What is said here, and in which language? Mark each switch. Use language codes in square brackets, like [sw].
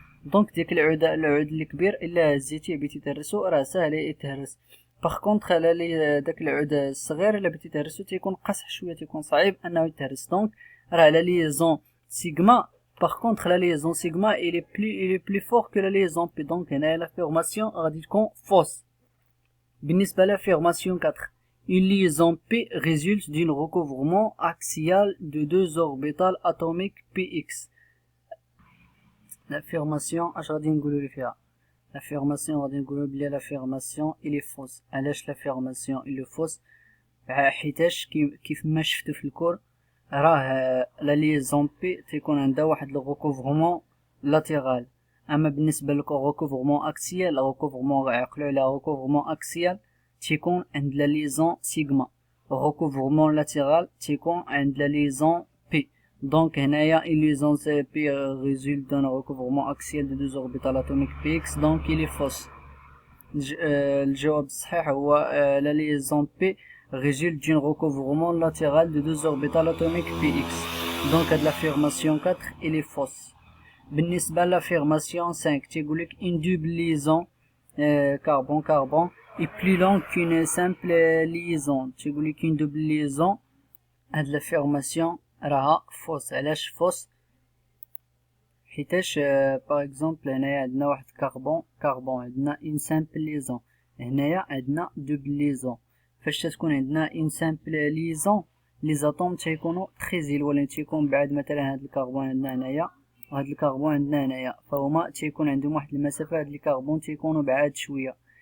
[ar] دونك ديك العود الكبير الا هزيتيه بغيتي تهرسو راه ساهل يتهرس. باغ كونطخ على داك العود الصغير الا بغيتي تهرسو تيكون قاصح شويه، تيكون صعيب انه يتهرس. دونك راه لا ليزون سيغما باغ كونطخ لا ليزون سيغما [fr] il est plus fort que la liaison [ar] بي. دونك هنايا لا فورماسيون غادي تكون فوس. بالنسبه [fr] لافيرماسيون 4، une liaison P résulte d'un recouvrement axial de deux orbitales atomiques px. [ar] l'affirmation اش غادي نقولوا لي فيها؟ l'affirmation غادي نقولوا بلي [fr] l'affirmation il est fausse. [ar] علاش [fr] l'affirmation il est fausse؟ [ar] حيتاش كيف ما شفتوا في الكور راه لا ليزون بي تيكون عندها واحد لو ريكوفرمون لاتيرال، اما بالنسبه للريكوفرمون اكسيال، الريكوفرمون عقلوا على ريكوفرمون اكسيال تيكون عند لا ليزون سيغما، ريكوفرمون لاتيرال تيكون عند لا ليزون بي. [fr] دونك [ar] هنايا [fr] une liaison CP résulte d'un recouvrement axial de deux orbitales atomiques px. donc il est fausse. [ar] الجواب الصحيح هو [fr] la liaison P résulte d'un recouvrement latéral de deux orbitales atomiques px. donc [ar] هاد [fr] l'affirmation 4 il est fausse. [ar] بالنسبة [fr] l'affirmation 5 [ar] تيقولك [fr] une double liaison carbone-carbone est plus longue qu'une simple liaison. [ar] تيقولك [fr] une double liaison. [ar] هاد l'affirmation راها فوس. علاش فوس؟ حيتاش باغ اكزومبل هنايا عندنا واحد كربون عندنا اون سامبل ليزون، هنايا عندنا دوبل ليزون. فاش تكون عندنا اون سامبل ليزون لي زاتوم تيكونوا تري زيلوين، تيكون بعد مثلا هاد الكربون عندنا هنايا وهاد الكربون عندنا هنايا، فهما تيكون عندهم واحد المسافه، هاد الكربون تيكونوا بعاد شويه.